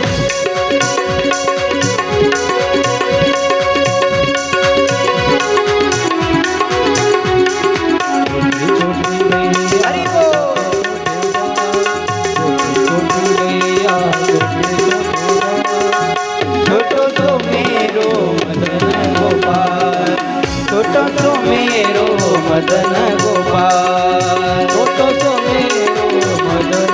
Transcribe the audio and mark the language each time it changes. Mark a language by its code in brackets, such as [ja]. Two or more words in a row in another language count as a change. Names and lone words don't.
[hi] छोटी छोटी गैया हरी बोल. छोटी छोटी गैया छोटे छोटे बाल, [bra] छोटो सो मेरो मदन गोपाल, छोटो सो मेरो मदन गोपाल. छोटो सो मेरो मदन.